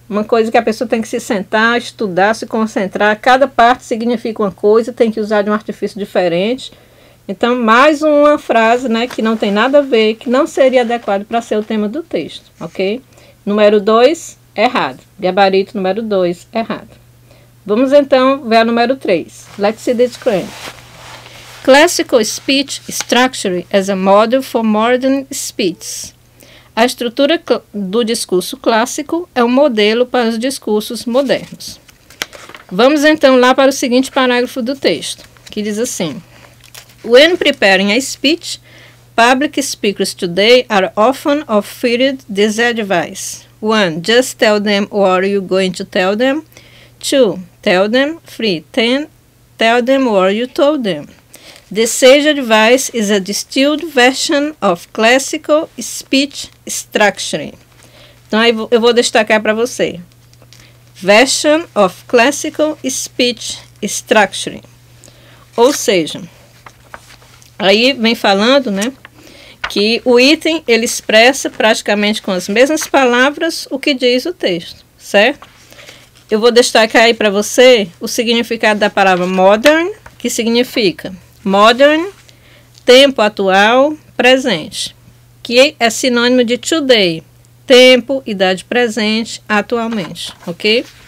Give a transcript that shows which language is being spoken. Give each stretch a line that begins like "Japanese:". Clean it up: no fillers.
Portuguese: Uma coisa que a pessoa tem que se sentar, estudar, se concentrar. Cada parte significa uma coisa, tem que usar de um artifício diferente. Então, mais uma frase, né, que não tem nada a ver, que não seria adequado para ser o tema do texto, ok? Número 2, errado. Gabarito número 2, errado. Vamos então ver a número 3.
English: Let's see the screen. Classical speech structure as a model for modern speech.
Portuguese: A estrutura do discurso clássico é um modelo para os discursos modernos. Vamos então lá para o seguinte parágrafo do texto, que diz assim:
English: When preparing a speech, public speakers today are often offered this advice. 1. Just tell them what you're going to tell them. 2. Tell them. 3. Tell them what you told them. The sage advice is a distilled version of classical speech structure.
Portuguese: Então, aí eu vou destacar para você.
English: Version of classical speech structure.
Portuguese: Ou seja, aí vem falando, né, que o item ele expressa praticamente com as mesmas palavras o que diz o texto, certo? Eu vou destacar aí para você o significado da palavra modern, que significa modern, tempo atual, presente, que é sinônimo de today, tempo, idade presente, atualmente, ok?